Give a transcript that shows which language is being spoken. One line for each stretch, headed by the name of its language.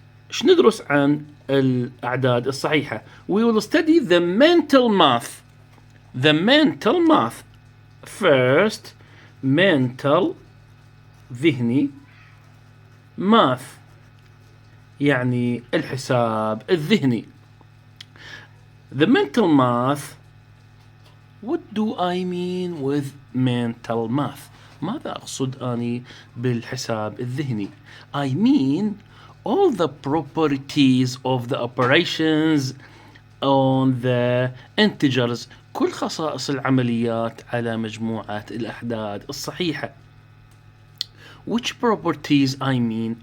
Arabic: إيش ندرس عن الأعداد الصحيحة?
English: We will study the mental math. The mental math. First, mental
Arabic: ذهني
English: math
Arabic: يعني الحساب الذهني.
English: The mental math. What do I mean with mental math?
Arabic: ماذا أقصد أني بالحساب الذهني?
English: I mean all the properties of the operations on the integers.
Arabic: كل خصائص العمليات على مجموعة الأعداد الصحيحة.
English: Which properties I mean?